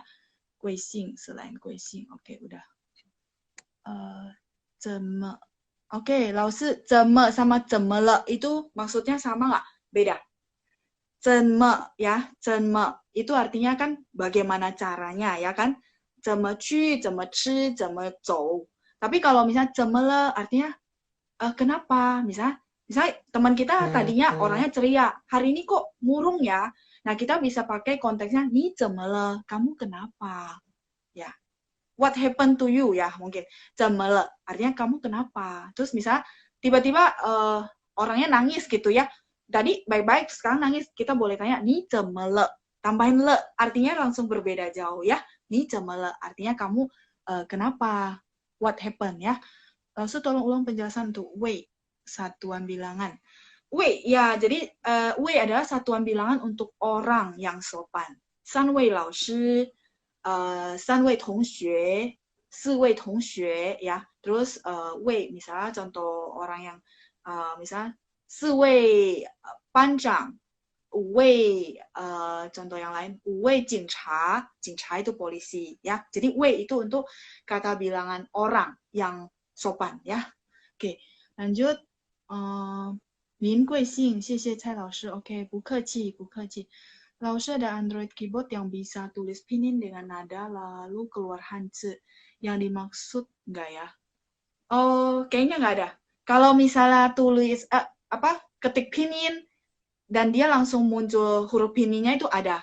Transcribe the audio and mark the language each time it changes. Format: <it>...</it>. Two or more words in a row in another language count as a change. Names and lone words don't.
<id>Kuising selain kuising, oke udah. Zeme, oke, 老师 zeme sama zemele itu maksudnya sama nggak? Beda. Zeme ya, zeme itu artinya kan bagaimana caranya ya kan?</id> <zh>怎么去，怎么吃，怎么走.</zh> <id>Tapi kalau misalnya cemele artinya kenapa? Misalnya teman kita tadinya orangnya ceria, hari ini kok murung ya? Nah, kita bisa pakai konteksnya</id> <zh>你怎么了,</zh> <id>kamu kenapa? Ya.</id> <en>What happened to you</en> <id>ya mungkin. Cemele artinya kamu kenapa? Terus misalnya tiba-tiba orangnya nangis gitu ya. Tadi baik-baik, sekarang nangis. Kita boleh tanya</id> <zh>你怎么了.</zh> <id>Tambahin le, artinya langsung berbeda jauh ya.</id> <zh>你怎么了,</zh> <id>artinya kamu kenapa?</id> <en>What happened ya?</en> <id>Langsung tolong ulang penjelasan untuk wei, satuan bilangan. Wei, ya jadi wei adalah satuan bilangan untuk orang yang sopan.</id> <zh>三位老师, 三位同学, 四位同学 ya.</zh> <id>Terus wei misalnya contoh orang yang misalnya</id> <zh>四位班长, 五位</zh> <id>contoh yang lain,</id> <zh>五位警察, 警察</zh> <id>itu polisi ya. Jadi 位 itu untuk kata bilangan orang yang sopan ya. Oke, lanjut.</id> <zh>您贵姓？谢谢蔡老师。Oke, 不客气，不客气。</zh> <id>老师 ada Android keyboard yang bisa tulis pinyin dengan nada lalu keluar hanzi. Yang dimaksud enggak ya? Oh, kayaknya nggak ada. Kalau misalnya tulis ketik pinyin dan dia langsung muncul huruf pinyinya itu ada.</id>